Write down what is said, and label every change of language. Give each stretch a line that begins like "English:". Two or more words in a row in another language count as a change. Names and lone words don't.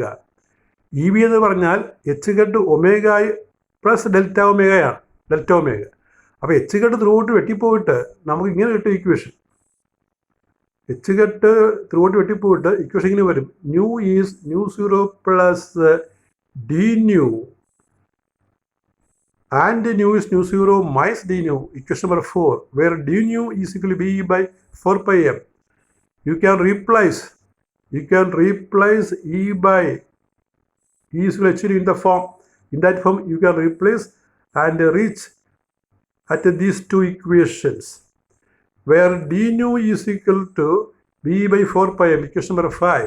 Malayalam: ഇ ബി എന്ന് പറഞ്ഞാൽ
English: h cut omega plus delta
Malayalam: ഒമേഗയാണ്.
English: delta omega.
Malayalam: അപ്പോൾ
English: h cut throughout
Malayalam: വെട്ടിപ്പോയിട്ട് നമുക്ക് ഇങ്ങനെ കിട്ടും ഇക്വേഷൻ.
English: h cut throughout
Malayalam: വെട്ടിപ്പോയിട്ട് ഇക്വേഷൻ ഇങ്ങനെ വരും.
English: nu is nu 0 plus d nu and nu is nu 0 minus d nu, equation number 4, where d nu is equal to b by 4 pi m. You can replace e by e is equal to in the form. In that form, you can replace and reach at these two equations, where d nu is equal to b by 4 pi m, equation number 5.